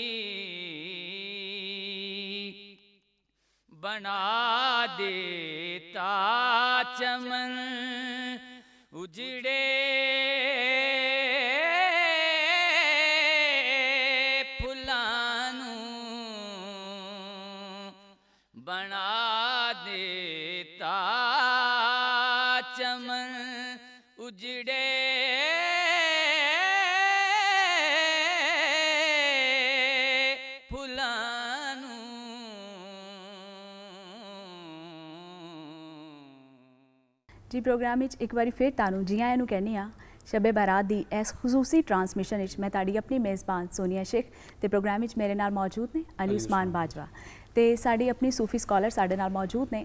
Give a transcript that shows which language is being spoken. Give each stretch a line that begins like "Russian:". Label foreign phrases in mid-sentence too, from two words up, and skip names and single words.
Punjabi: بنا دیتا چمن اجڑے پھلانوں بنا دیتا چمن اجڑے ਜੀ ਪ੍ਰੋਗਰਾਮ ਵਿੱਚ ਇੱਕ ਵਾਰੀ ਫਿਰ ਤੁਹਾਨੂੰ ਜੀ ਆਇਆਂ ਨੂੰ ਕਹਿੰਦੀ ਆ ਸ਼ਬੇ ਬਾਰਾਤ ਦੀ ਇਸ ਖੁਸੂਸੀ ਟਰਾਂਸਮਿਸ਼ਨ ਵਿੱਚ ਮੈਂ ਤੁਹਾਡੀ ਆਪਣੀ ਮੇਜ਼ਬਾਨ ਸੋਨੀਆ ਸ਼ੇਖ ਤੇ ਪ੍ਰੋਗਰਾਮ ਵਿੱਚ ਮੇਰੇ ਨਾਲ ਮੌਜੂਦ ਨੇ ਅਲੀ ਉਸਮਾਨ ਬਾਜਵਾ ਤੇ ਸਾਡੀ ਆਪਣੀ ਸੂਫੀ ਸਕਾਲਰ ਸਾਡੇ ਨਾਲ ਮੌਜੂਦ ਨੇ।